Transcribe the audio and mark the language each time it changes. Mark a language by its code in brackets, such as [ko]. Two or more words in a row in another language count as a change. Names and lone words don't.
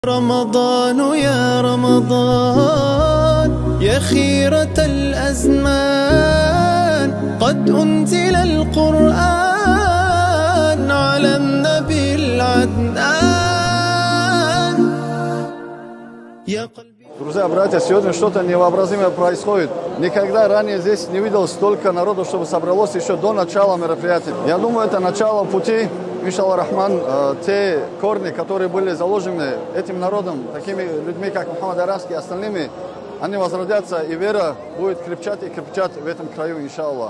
[ar] رمضان يا رمضان يا خيرة الأزمان قد أنزل القرآن على النبي العدنان يا قلبي. [ru] Друзья, братья, сегодня что-то невообразимое происходит. Никогда ранее здесь не видел столько народу, чтобы собралось еще до начала мероприятия. Я думаю, это начало пути, [ar] إن شاء الله رحمن, [ru] те корни, которые были заложены этим народом, такими людьми, как Мухаммад Араски и остальными, они возродятся, и вера будет крепчать и крепчать в этом краю, иншаллах.